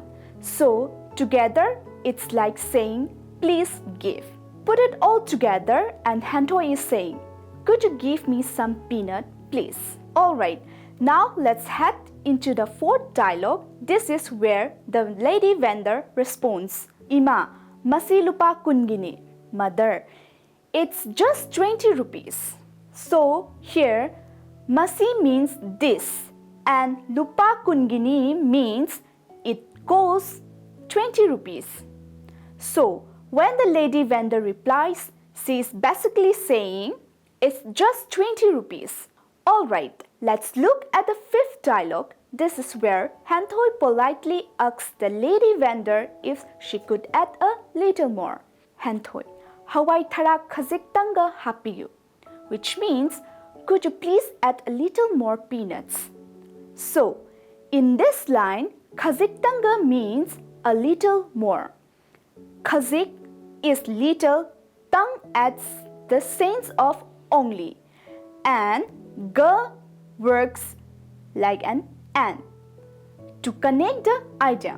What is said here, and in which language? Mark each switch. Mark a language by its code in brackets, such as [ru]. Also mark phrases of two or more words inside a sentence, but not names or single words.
[en] So, together, it's like saying, please give. Put it all together, and Hanthoi is saying, could you give me some peanut, please? Alright, now let's head into the fourth dialogue. This is where the lady vendor responds, [mni] Ima, masi lupa kungini. [en] Mother, it's just 20 rupees. So here, masi means this, and [mni] lupa kungini [en] means it costs 20 rupees. So when the lady vendor replies, she is basically saying, it's just 20 rupees. Alright, let's look at the fifth dialogue. This is where Hanthoi politely asks the lady vendor if she could add a little more. [mni] Hanthoi, hawai tharak khajiktanga hapiyu, [en] which means, could you please add a little more peanuts? So, in this line, khajiktanga means a little more. Khajik is little, tang adds the sense of only, and ga works like an and to connect the idea.